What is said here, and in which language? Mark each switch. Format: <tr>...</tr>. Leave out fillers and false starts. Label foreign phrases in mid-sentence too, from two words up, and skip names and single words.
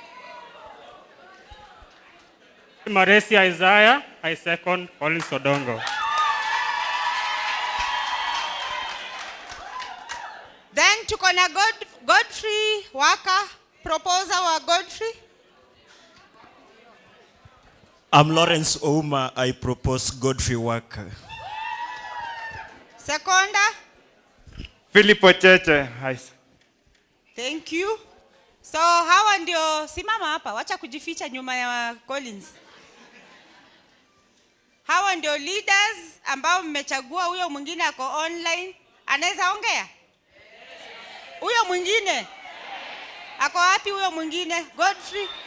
<en>Maresi Isaiah, I second Collins Odongo.</en> <sw>Then tuko na Godfrey Waka, proposer wa Godfrey.</sw> <en>I'm Lawrence Ouma, I propose Godfrey Waka. Seconda. Philip Ocheche. Thank you.</en> <sw>So hawa ndio, simama hapa, wacha kujificha nyuma ya Collins. Hawa ndio leaders ambao mmechagua. Huyo mwingine ako online. Anaweza ongea? Huyo mwingine? Ako wapi huyo mwingine? Godfrey.</sw>